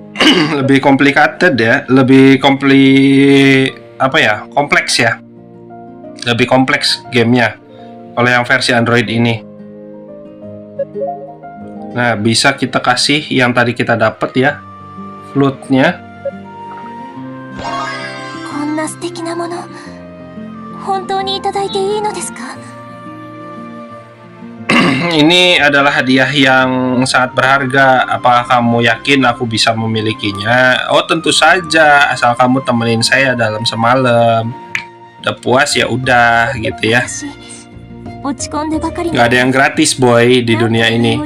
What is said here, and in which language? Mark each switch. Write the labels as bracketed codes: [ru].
[id] Lebih complicated ya, lebih kompleks ya. Lebih kompleks gamenya kalau yang versi Android ini. Nah, bisa kita kasih yang tadi kita dapat ya, flute-nya. [ja] こんな素敵なもの、本当にいただいていいのですか? [id] Ini adalah hadiah yang sangat berharga. Apakah kamu yakin aku bisa memilikinya? Oh, tentu saja, asal kamu temenin saya dalam semalam. Udah puas ya udah gitu ya. Nggak ada yang gratis boy di dunia ini.